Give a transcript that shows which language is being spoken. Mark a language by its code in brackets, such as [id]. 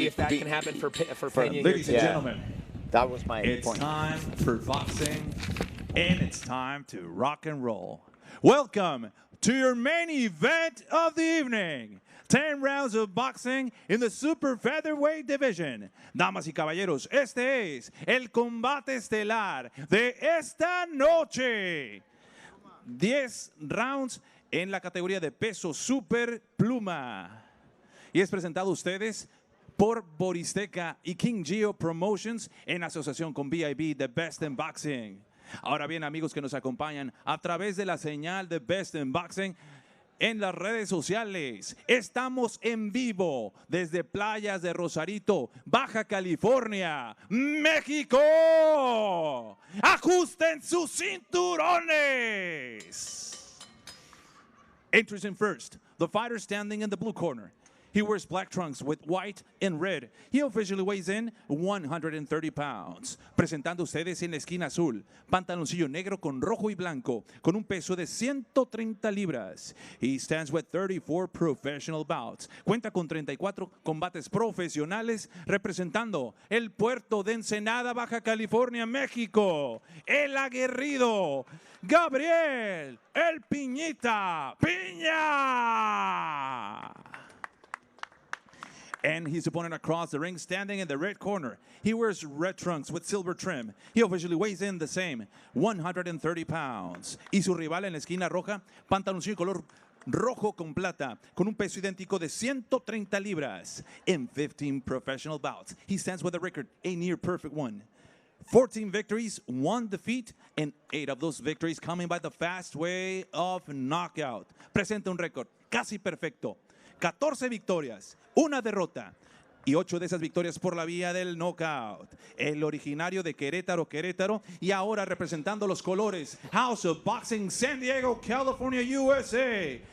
[en] see if that can happen for Pena. Ladies and gentlemen, that was my it's point. time for boxing, and it's time to rock and roll. Welcome to your main event of the evening. 10 rounds of boxing in the super featherweight division. [es] Damas y caballeros, este es el combate estelar de esta noche. 10 rounds en la categoría de peso super pluma. Y es presentado a ustedes por Boristeca y King Geo Promotions en asociación con BIB, The Best in Boxing. Ahora bien, amigos que nos acompañan a través de la señal de Best in Boxing en las redes sociales. Estamos en vivo desde playas de Rosarito, Baja California, México. Ajusten sus cinturones. [en] Introducing first, the fighter standing in the blue corner. He wears black trunks with white and red. He officially weighs in 130 pounds. [es] Presentando ustedes en la esquina azul, pantaloncillo negro con rojo y blanco, con un peso de 130 libras. [en] He stands with 34 professional bouts. [es] Cuenta con 34 combates profesionales representando el puerto de Ensenada, Baja California, México. El aguerrido Gabriel El Piñita Piña. [en] And his opponent across the ring, standing in the red corner. He wears red trunks with silver trim. He officially weighs in the same, 130 pounds. Y su rival en la esquina roja, pantaloncillo color rojo con plata, con un peso idéntico de 130 libras. In 15 professional bouts, he stands with a record, a near perfect one. 14 victories, 1 defeat, and 8 of those victories coming by the fast way of knockout. [es] Presenta un récord casi perfecto. 14 victorias, 1 derrota y 8 de esas victorias por la vía del knockout. El originario de Querétaro, y ahora representando los colores House of Boxing San Diego, California, USA.